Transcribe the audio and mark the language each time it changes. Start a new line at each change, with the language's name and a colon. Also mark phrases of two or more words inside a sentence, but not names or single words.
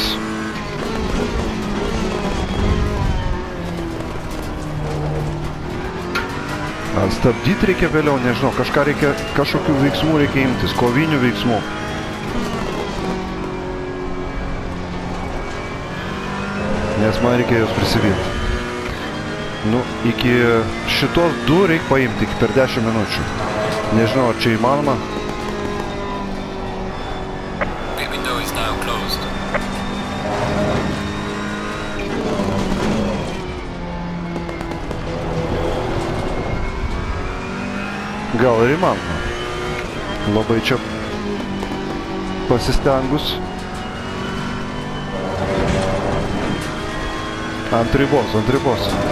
Lithuanian: Ar stabdyti reikia vėliau, nežinau, kažkokių veiksmų reikia imtis, kovinių veiksmų. Nes man reikia jos prisivyti. Nu, iki šitos 2 reikia paimti per 10 minučių. Nežinau, ar čia įmanoma.
English: The window is now closed.
Lithuanian: Gal ir įmanoma. Labai čia pasistengus. Ant ribos, ant ribos.